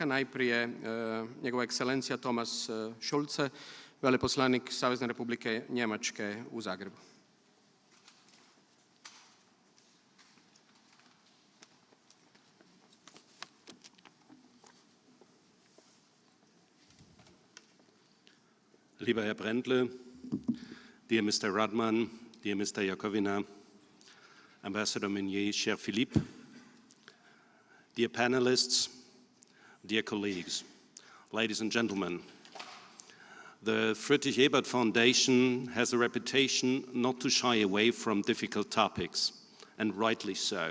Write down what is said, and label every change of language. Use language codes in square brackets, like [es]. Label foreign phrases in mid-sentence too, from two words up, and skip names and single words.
[hr] Najprije njegova ekscelencija Thomas Schulze, veleposlanik Savezne Republike Njemačke u Zagrebu. [de] Lieber Herr Brendle, [en] dear Mr. Radman, dear Mr. Jakovina, Ambassador Meunier, cher Philippe, dear panelists, dear colleagues, ladies and gentlemen, the Friedrich-Ebert Foundation has a reputation not to shy away from difficult topics, and rightly so.